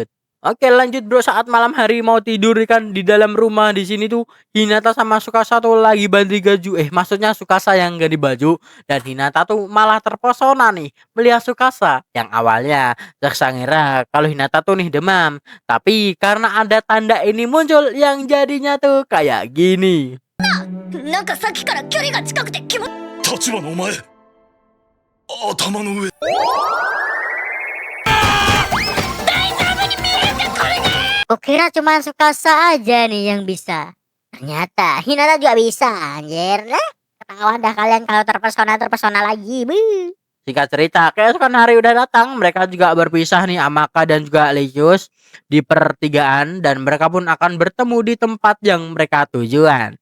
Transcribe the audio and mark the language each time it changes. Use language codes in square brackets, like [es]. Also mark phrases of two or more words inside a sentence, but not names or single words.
[id] Oke lanjut bro, saat malam hari mau tidur kan di dalam rumah di sini tuh Hinata sama Tsukasa tuh lagi ganti baju. Maksudnya Tsukasa yang ganti baju dan Hinata tuh malah terpesona nih melihat Tsukasa yang awalnya Tsukasa ngira kalau Hinata tuh nih demam. Tapi karena ada tanda ini muncul yang jadinya tuh kayak gini. [ja] なんかさっきから距離が近くて気持ち立花お前頭の上 [id] Kukira cuma Tsukasa aja nih yang bisa. Ternyata Hinata juga bisa, anjir. Ketahuan dah kalian kalau terpesona lagi. Buh. Singkat cerita, keesokan hari udah datang, mereka juga berpisah nih Amaka dan juga Legius di pertigaan dan mereka pun akan bertemu di tempat yang mereka tujuan.